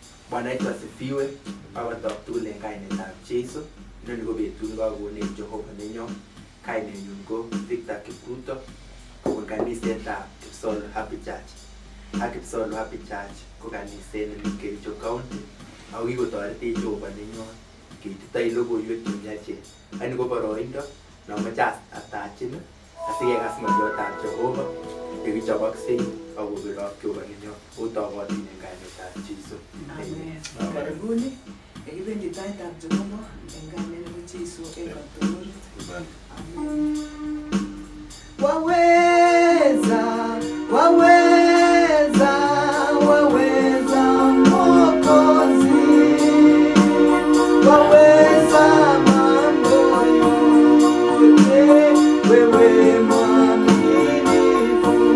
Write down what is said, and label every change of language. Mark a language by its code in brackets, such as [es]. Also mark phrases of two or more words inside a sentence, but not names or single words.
[sw] Bwana wetu asifiwe. [kln] Awatok tugul en kainetab Jesu. Inoni ko betut nekakonech Jehova nenyo. Kainenyun ko Victor Kipruto kobun kanisetab Kipsolo Happy Church. Ak Kipsolo Happy Church ko kaniset nemii Kericho County. Ako kikotoretech Jehova nenyo keititoi logoiwek chemiachen. Ani ko boroindo nomoche atachin asikekas ng'oliotab Jehova yekichoboksei akobirok Jehova nenyo. Otokotin en kainetab Jesu. [sw] Amen. Karibuni. [kln] Ekipendi taitab Jehova en kainet nebo Jesu en katolid. Amen. [sw] Waweza, waweza, waweza Mwokozi. Waweza mambo yote, wewe mwaminifu.